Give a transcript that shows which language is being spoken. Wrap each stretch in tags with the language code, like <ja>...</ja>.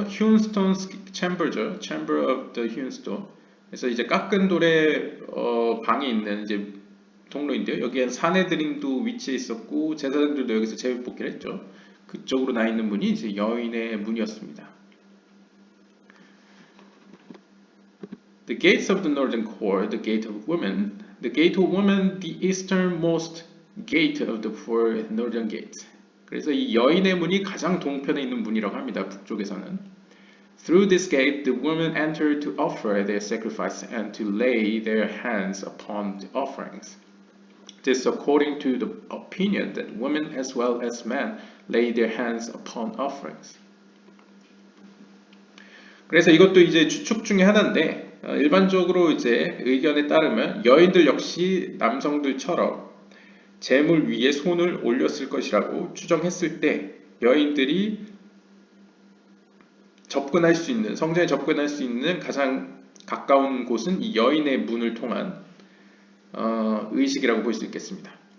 <en>휴스톤스 챔버죠. Chamber of the Houston.</en> <ko>그래서 이제 깎은 돌에 방이 있는 이제 통로인데요. 여기엔 사내들인도 위치해 있었고 제사장들도 여기서 제비뽑기를 했죠. 그쪽으로 나 있는 문이 이제 여인의 문이었습니다.</ko> <en>The gates of the northern court, the gate of women, the gate of women, the easternmost gate of the four northern gates.</en> <ko>그래서 이 여인의 문이 가장 동편에 있는 문이라고 합니다. 북쪽에서는.</ko> <en>Through this gate, the women entered to offer their sacrifice and to lay their hands upon the offerings. This according to the opinion that women as well as men lay their hands upon offerings.</en> <ko>그래서 이것도 이제 추측 중에 하나인데 일반적으로 이제 의견에 따르면 여인들 역시 남성들처럼 제물 위에 손을 올렸을 것이라고 추정했을 때 여인들이 접근할 수 있는 성전에 접근할 수 있는 가장 가까운 곳은 이 여인의 문을 통한 의식이라고 볼 수 있겠습니다.</ko>